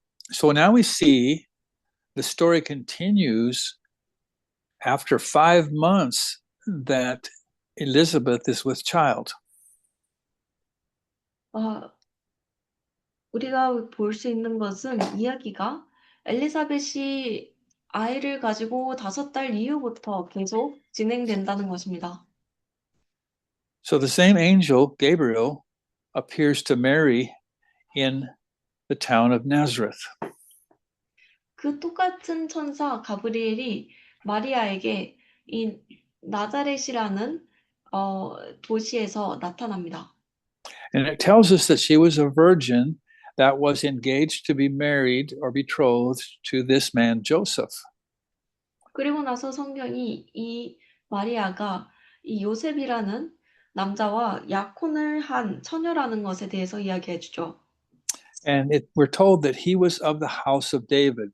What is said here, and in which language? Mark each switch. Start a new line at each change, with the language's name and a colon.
English: So now we see the story continues after 5 months that Elizabeth is with child.
Korean: 우리가 볼 수 있는 것은 이야기가 엘리사벳이 아이를 가지고 5달 이후부터 계속 진행된다는 것입니다.
English: So the same angel, Gabriel, appears to Mary in the town of Nazareth.
Korean: 그 똑같은 천사 가브리엘이 마리아에게 이 나자렛이라는 도시에서 나타납니다.
English: And it tells us that she was a virgin that was engaged to be married or betrothed to this man, Joseph.
Korean: 그리고 나서 성경이 이 마리아가 이 요셉이라는 남자와 약혼을 한 처녀라는 것에 대해서 이야기해 주죠.
English: And we're told that he was of the house of David.